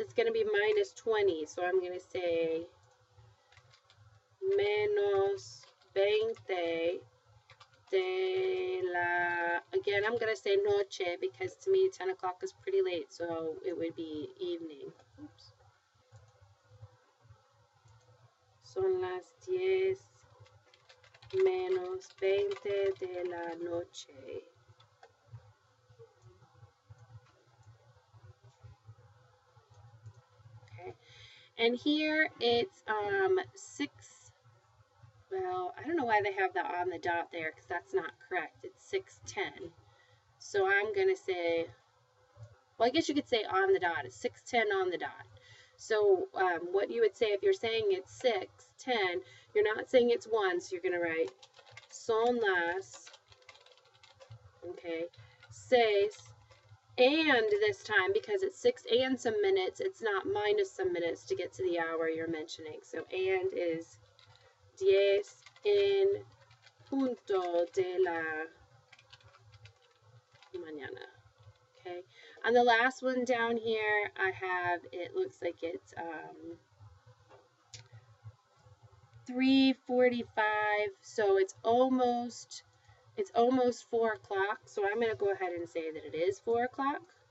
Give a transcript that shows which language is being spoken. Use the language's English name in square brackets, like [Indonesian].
[English] It's going to be minus 20. So I'm going to say [Spanish] menos 20 de la, [English] again, I'm going to say noche because to me 10 o'clock is pretty late, so it would be evening. Oops. [Spanish] Son las 10 menos 20 de la noche. [English] Okay, and here it's 6. Well, I don't know why they have that on the dot there because that's not correct. It's 6:10. So I'm going to say, well, I guess you could say on the dot. It's 6:10 on the dot. So what you would say if you're saying it's 6:10, you're not saying it's 1, so you're going to write [Spanish] son las, [English] Okay, 6, and this time, because it's 6 and some minutes, it's not minus some minutes to get to the hour you're mentioning. [Spanish] So and is 10 en punto de la mañana. [English] Okay, on the last one down here, I have, it looks like it's 3:45, so it's almost 4 o'clock. So I'm going to go ahead and say that it is 4 o'clock.